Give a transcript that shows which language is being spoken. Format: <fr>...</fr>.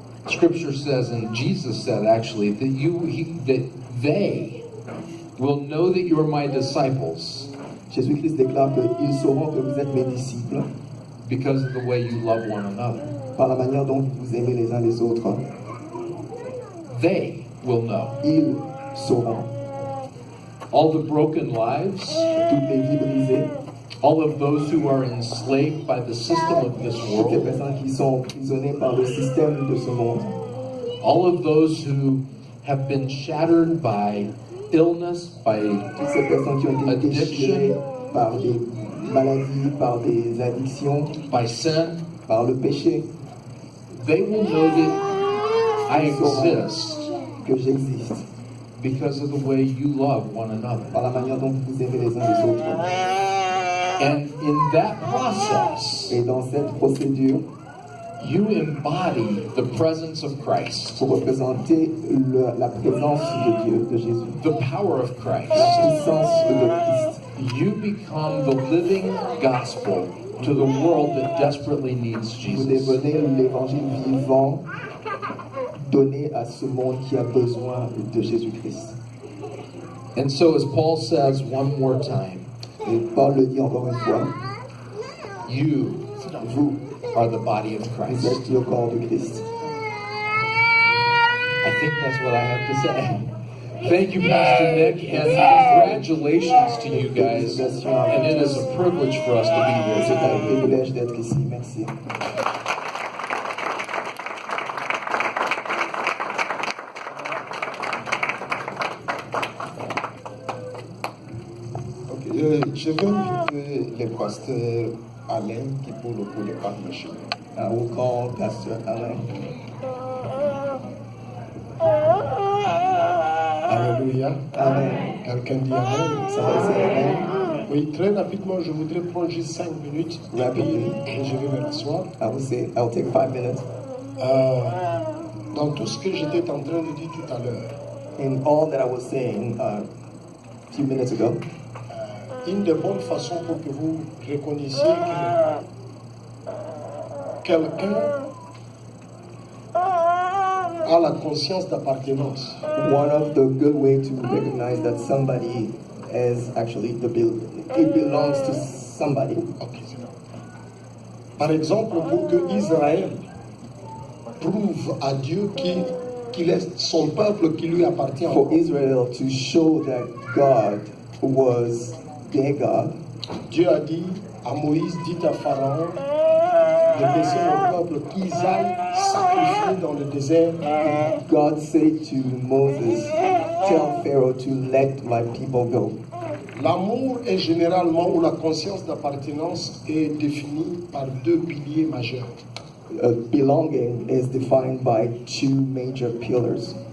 <en>Scripture says, and Jesus said actually, that they will know that you are my disciples</en> <fr>Jésus-Christ déclare qu'ils sauront que vous êtes mes disciples</fr> <en>because of the way you love one another.</en> <fr>par la manière dont vous aimez les uns les autres.</fr> <en>They will know.</en> <fr>Ils sauront.</fr> <en>All the broken lives,</en> <fr>Toutes les vies brisées,</fr> <en>all of those who are enslaved by the system of this</en> <fr>toutes les</fr> <en>world,</en> <fr>personnes qui sont emprisonnées par le système de ce monde,</fr> <en>all of those who have been shattered by illness, by</en> <fr>toutes ces personnes qui ont été déchirées par des maladies, par des addictions,</fr> <en>by sin,</en> <fr>par le péché,</fr> <en>they will know that I exist</en> <fr>que j'existe,</fr> <en>because of the way you love one another.</en> <fr>par la manière dont vous aimez les uns les autres.</fr> <en>And in that process,</en> <fr>Et dans cette procédure,</fr> <en>you embody the presence of Christ,</en> <fr>pour représenter la présence de Dieu, de Jésus,</fr> <en>the power of Christ.</en> <fr>la puissance de Christ.</fr> <en>You become the living gospel to the world that desperately needs</en> <fr>Vous devenez l'évangile vivant donné à ce monde qui a besoin de Jésus-Christ.</fr> <en>And so, as Paul says one more time,</en> <fr>Et Paul le dit encore une fois,</fr> <en>vous are the body of</en> <fr>vous</fr> <en>Christ.</en> <fr>êtes le corps de Christ.</fr> <en>I think that's what I have to say. Thank you, Pastor Nick, and congratulations to you guys. And it is a privilege for us to be</en> <fr>C'est</fr> <en>here</en> <fr>un</fr> <en>today.</en> <fr>privilège d'être ici. Merci. Je vais inviter les pasteurs Alain qui pour le coup de partnership.</fr> <en>I will call Pastor Alain. Alléluia. Amen.</en> <fr>Quelqu'un dit Amen. Ça va, c'est Amen. Oui, très rapidement, je voudrais prendre juste 5 minutes et</fr> <en>Rapidly.</en> <fr>puis je vais me rasseoir.</fr> <en>I'll take 5 minutes.</en> <fr>Dans tout ce que j'étais en train de dire tout à l'heure,</fr> <en>In all that I was saying a few minutes ago,</en> <fr>une des bonnes façons pour que vous reconnaissiez que quelqu'un a la conscience d'appartenance,</fr> <en>one of the good ways to recognize that somebody is actually it belongs to somebody.</en> <fr>ok, c'est bon. Par exemple, pour que Israël prouve à Dieu qu'il est son peuple qui lui appartient.</fr> <en>For Israel to show that God was their God,</en> <fr>Dieu a dit à Moïse, dit à Pharaon, de laisser mon peuple qu'ils aillent sacrifier dans le désert.</fr> <en>God said to Moses, tell Pharaoh to let my people go.</en> <fr>L'amour est généralement, ou la conscience d'appartenance est définie par deux piliers majeurs.</fr> <en>Belonging is defined by two major pillars.</en>